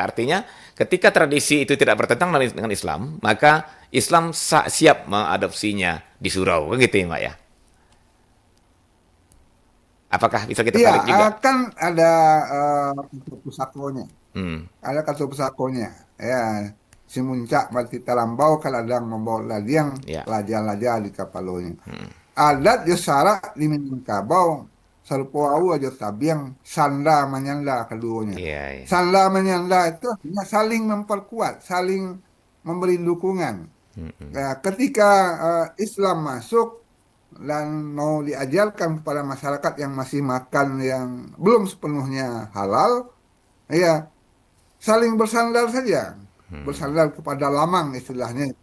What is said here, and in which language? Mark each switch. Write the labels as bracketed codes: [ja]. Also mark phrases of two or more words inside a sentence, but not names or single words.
[id] Artinya ketika tradisi itu tidak bertentangan dengan Islam, maka Islam siap mengadopsinya di surau, kan gitu ya, Mbak, ya. Apakah bisa kita Iya, tarik juga? kan ada kata pusakonya, Hmm, ada kata pusakonya. Ya, [min] si muncak mati talambau kaladang membawa ladiang [id] ya. [min] laja-laja di kapalonya. Adat yo syarak di Minangkabau sarupo au aja tabiang sanda menyanda keduanya. [id] Iya, iya. Sanda menyanda itu artinya saling memperkuat, saling memberi dukungan. Nah, ketika Islam masuk dan mau diajarkan kepada masyarakat yang masih makan yang belum sepenuhnya halal, ya saling bersandar saja, bersandar kepada lamang istilahnya itu.